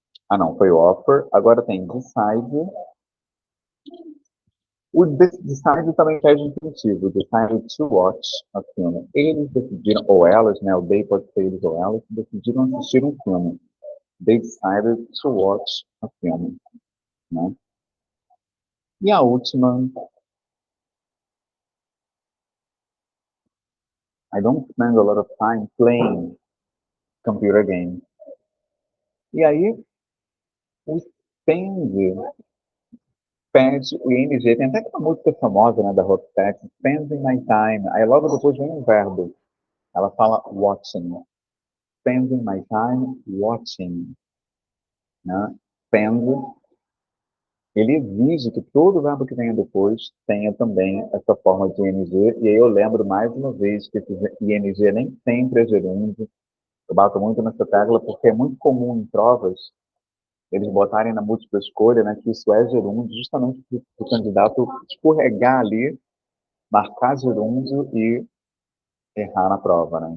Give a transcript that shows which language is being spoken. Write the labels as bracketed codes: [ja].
[pt] Ah, não, foi o offer. Agora tem decide. O decide também pede incentivo. [en] Decide to watch a filme. [pt] Eles decidiram, ou elas, né? O they pode ser eles ou elas, decidiram assistir um filme. [en] They decided to watch a film, né? E a última, I don't spend a lot of time playing computer games. [pt] E aí, o spend pede o ing. Tem até aquela música famosa, né, da Roxette, spending my time. Aí logo depois vem um verbo. Ela fala watching. [en] Spending my time watching, né? [pt] Spend, ele exige que todo verbo que venha depois tenha também essa forma de ing. E aí eu lembro mais uma vez que esse ing nem sempre é gerúndio. Eu bato muito nessa tecla porque é muito comum em provas eles botarem na múltipla escolha, né, que isso é gerúndio, justamente para o candidato escorregar ali, marcar gerúndio e errar na prova, né?